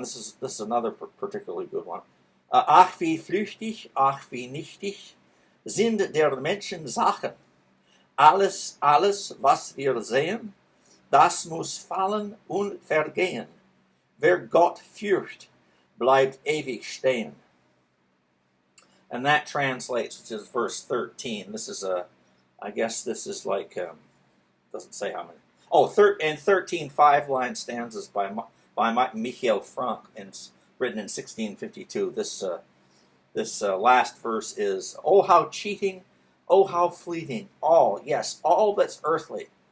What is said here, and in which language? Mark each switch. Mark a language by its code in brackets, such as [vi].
[en] This is another particularly good one. [de] Ach wie flüchtig, ach wie nichtig sind der Menschen Sachen. Alles, was wir sehen, das muss fallen und vergehen. Wer Gott fürcht, bleibt ewig stehen. [en] And that translates, which is verse 13. This is I guess this is like, doesn't say how many. Oh, and 13 5-line stanzas by Michael Frank, and written in 1652. This last verse is, "Oh how cheating, oh how fleeting, all that's earthly.